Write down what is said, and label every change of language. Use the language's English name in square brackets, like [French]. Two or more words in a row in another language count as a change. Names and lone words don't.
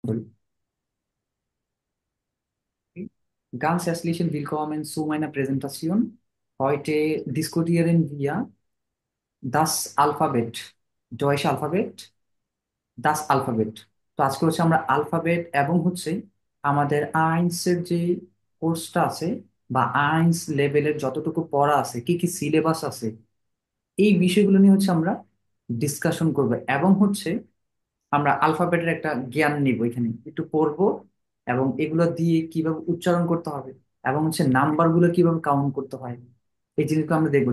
[English] Sorry. [German] Ganz herzlichen Willkommen zu meiner Präsentation. Heute diskutieren wir das Alphabet, Deutsche Alphabet, das Alphabet। [Bangla] তো আজকে হচ্ছে আমরা আলফাবেট এবং হচ্ছে আমাদের আইনসের যে কোর্সটা আছে বা আইনস লেভেলের যতটুকু পড়া আছে, কি কি সিলেবাস আছে, এই বিষয়গুলো নিয়ে হচ্ছে আমরা ডিসকাশন করব এবং হচ্ছে আমরা আলফাবেটের একটা জ্ঞান নিব, এখানে একটু পড়বো এবং এগুলো দিয়ে কিভাবে উচ্চারণ করতে হবে এবং হচ্ছে নাম্বার গুলো কিভাবে কাউন্ট করতে হয়, এই জিনিসগুলো আমরা দেখবো।